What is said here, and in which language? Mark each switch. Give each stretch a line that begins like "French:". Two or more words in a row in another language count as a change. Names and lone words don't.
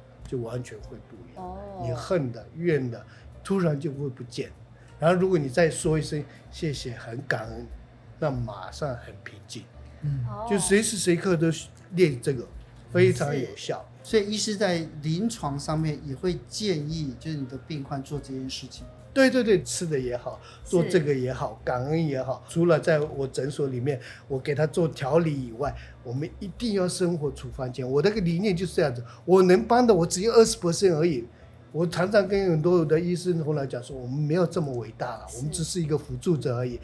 Chinese: 就完全會不一樣，你恨的、怨的，突然就會不見。然後如果你再說一聲謝謝、很感恩，那馬上很平靜。就隨時隨刻都練這個，非常有效。所以醫師在臨床上面也會建議，就是你的病患做這件事情。對，吃的也好，做這個也好，感恩也好。除了在我診所裡面，我給他做調理以外，我們一定要生活處方簽。我那個理念就是這樣子，我能幫的我只有20% 而已。我常常跟很多的醫生後來講說，我們沒有這麼偉大了，我們只是一個輔助者而已。